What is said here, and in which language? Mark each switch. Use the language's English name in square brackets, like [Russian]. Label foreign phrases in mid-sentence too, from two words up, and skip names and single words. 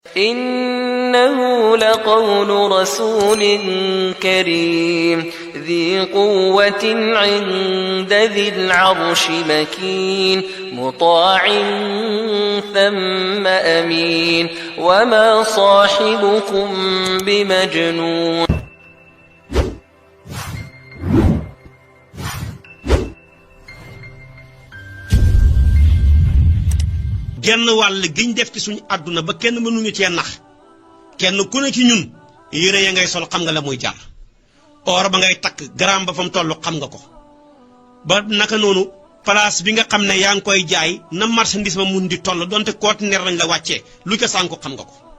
[Arabic] إنه لقول رسول كريم ذي قوة عند ذي العرش مكين مطاع ثم أمين وما صاحبكم بمجنون. [Wolof] genn wàll giñ def ci suñu àdduna ba kenn mënuñu cee nax kenn ku ne ci ñun yére ya ngay sol xam nga la muy jar or ba ngay takk gram ba fam tollu xam nga ko ba naka noonu place bi nga xam ne yaa ngi koy jaay na marchandise ma mun di toll donte conteneur lañ la wàccee lu ca sànku xam nga ko